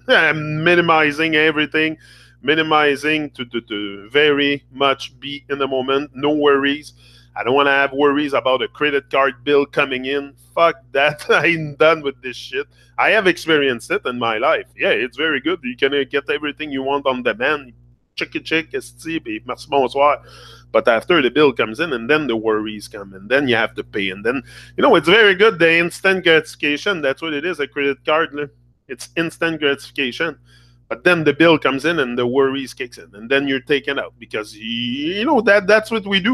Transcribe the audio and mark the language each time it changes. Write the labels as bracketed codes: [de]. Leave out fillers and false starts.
[en] I'm minimizing everything, to very much be in the moment. No worries. I don't want to have worries about a credit card bill coming in. Fuck that. I'm done with this shit. I have experienced it in my life. Yeah, it's very good. You can get everything you want on demand. [fr] Check, esti, puis merci, bonsoir. [en] But after the bill comes in, and then the worries come, and then you have to pay. And then, it's very good, the instant gratification. That's what it is, a credit card. It's instant gratification. But then the bill comes in and the worries kicks in, and then you're taken out because that's what we do.